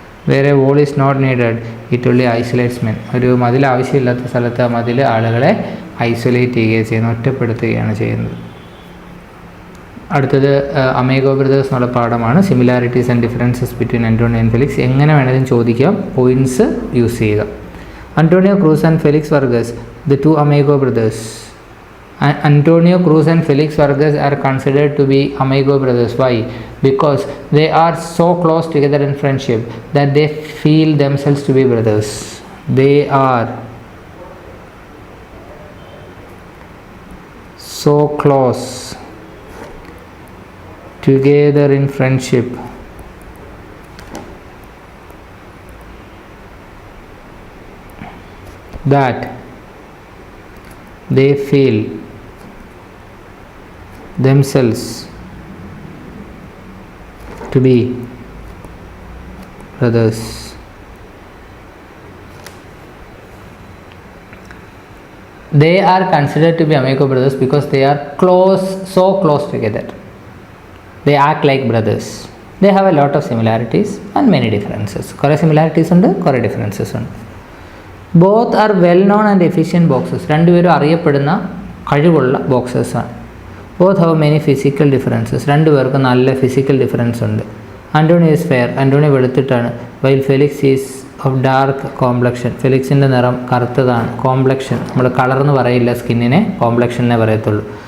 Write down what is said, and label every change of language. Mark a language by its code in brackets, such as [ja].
[ml] വേറെ [en] Wall is not needed, it only isolates men. [ml] ഒരു മതിൽ ആവശ്യമില്ലാത്ത സ്ഥലത്ത് ആ മതിൽ ആളുകളെ ഐസൊലേറ്റ് ചെയ്യുകയാണ് ചെയ്യുന്നത്, ഒറ്റപ്പെടുത്തുകയാണ് ചെയ്യുന്നത്. അടുത്തത് അമേഗോ ബ്രദേഴ്സ് എന്നുള്ള പാഠമാണ്. [en] Similarities and differences between Antonio and Felix. [ml] എങ്ങനെ വേണമെങ്കിലും ചോദിക്കാം, പോയിൻറ്റ്സ് യൂസ് ചെയ്യുക. Antonio cruise and Felix Varghese, [en] The two amigo brothers. Antonio Cruz and Felix Vargas are considered to be amigo brothers. Why? Because they are so close together in friendship that they feel themselves to be brothers. They are so close together in friendship that they feel themselves to be brothers. They are considered to be amigo brothers because they are close, so close together. They act like brothers. They have a lot of similarities and many differences. [ml] കുറേ similarities ഉണ്ട്, കുറേ differences ഉണ്ട്. [en] Both are well known and efficient boxers. [ml] രണ്ടുപേരും അറിയപ്പെടുന്ന കഴിവുള്ള ബോക്സേഴ്സാണ്. [en] Both have many physical differences. [ml] രണ്ടുപേർക്കും നല്ല physical difference ഉണ്ട്. [en] Antonio is fair. [ml] Antonio വെളുത്തിട്ടാണ്. [en] While Felix is of dark complexion. [ml] ഫെലിക്സിൻ്റെ നിറം കറുത്തതാണ്. കോംപ്ലക്ഷൻ നമ്മൾ കളർ എന്ന് പറയില്ല, സ്കിന്നിനെ കോംപ്ലക്ഷനെ പറയത്തുള്ളൂ.